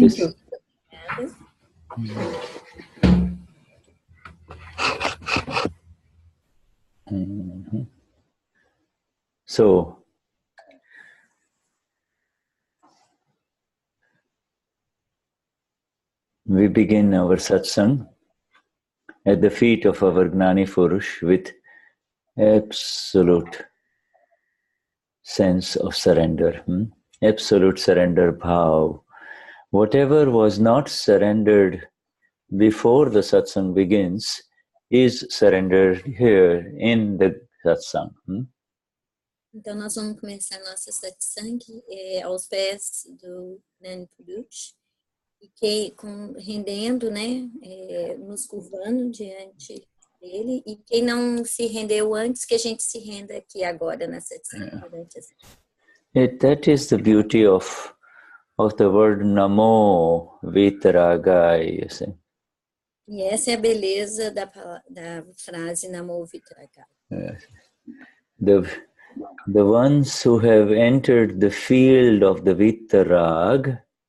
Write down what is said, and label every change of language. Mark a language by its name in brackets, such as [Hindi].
[English] this, so we begin our satsang at the feet of our Gnani Purush with absolute sense of surrender. Absolute surrender bhav. Whatever was not surrendered before the satsang begins is surrendered here in the satsang. [Portuguese] Então, nós vamos começar nossa satsang aos pés do Gnani Purush, e rendendo, né, nos curvando diante dele, e quem não se rendeu antes, que a gente se renda aqui agora na satsang. [English] That is the beauty of the word Namo Vitaragaya, you see. [Portuguese] E essa é a beleza da frase Namo Vitaragaya. [English] Yes. The ones who have entered the field of the Vitarag,